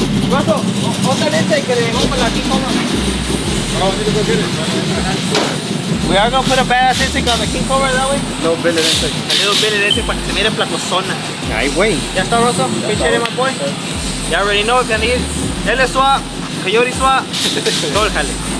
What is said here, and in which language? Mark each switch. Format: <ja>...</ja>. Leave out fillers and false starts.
<es>Russell, otra leche que le dejó para la King Cobra.</es> <en>Oh, I need to go get it. We are gonna put a badass intake on the King Cobra that way. No billet intake. A little bit of this</en> <es>para que se mire placosona. Ay, güey. Ya está, Russell. Pinche</es> <en>my boy. You already know if you need.</en> <es>Él es swap, Coyote swap, todo el jale.</es>